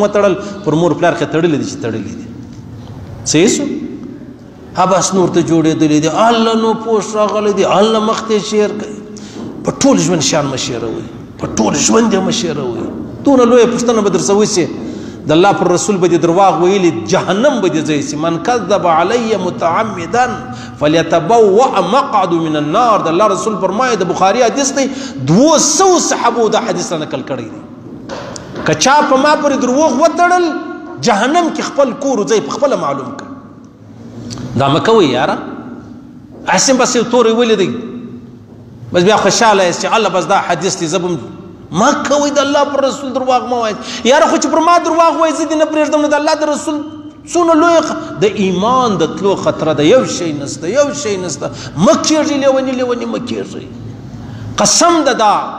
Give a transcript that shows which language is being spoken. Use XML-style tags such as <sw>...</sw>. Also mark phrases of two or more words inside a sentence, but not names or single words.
<ps>وتړل پر مور پلار کې تړلې دي چې تړلې دي صحیح سو بس نور ته جوړېدلې دي الله نو پوسټ راغلی دي الله مخ ته شیر کوي په ټول ژوند شان مشیروي په ټول ژوند یې مشیروي دونه لویه پوښتنه به درڅه وشي د الله پر رسول به دې درواغ ویلي جهنم به دې ځای سي</ps> <ar>من کذب علی متعمدا فلیتبوأ مقعد من النار</ar> <ps>د الله رسول فرمایي د بخاري حدیث دی 200 صحابو دا حدیث نقل کړی دی که چا په ما پورې دروغ وتړل جهنم کې خپل کور ځای په خپله معلوم کړه دا مه کوئ یاره هسې بس یو تورې ویلی دی بس بیا خوشحاله یاست چې الله بس دا حدیث دی زه به ما کوئ د الله پر رسول درواغ مه وایئ یاره خو چې پر ما درواغ وایي زه دې نه پرېږدم نو د الله د رسول څونه لوی د ایمان د تلو خطره ده یو شی نسته مه کېږئ لیوني مه کېږئ قسم ده دا</ps>